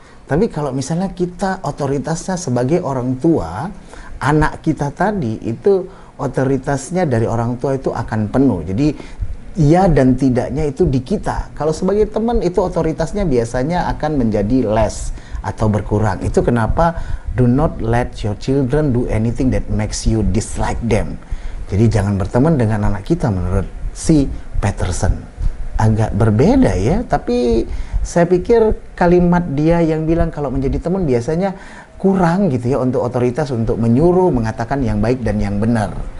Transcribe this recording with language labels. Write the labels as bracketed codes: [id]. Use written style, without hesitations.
[id] Tapi kalau misalnya kita otoritasnya sebagai orang tua, anak kita tadi itu otoritasnya dari orang tua itu akan penuh. Jadi ya dan tidaknya itu di kita. Kalau sebagai teman itu otoritasnya biasanya akan menjadi less atau berkurang. Itu kenapa [en] do not let your children do anything that makes you dislike them. [id] Jadi jangan berteman dengan anak kita menurut si Peterson. Agak berbeda ya, tapi saya pikir kalimat dia yang bilang kalau menjadi teman biasanya kurang gitu ya untuk otoritas untuk menyuruh, mengatakan yang baik dan yang benar.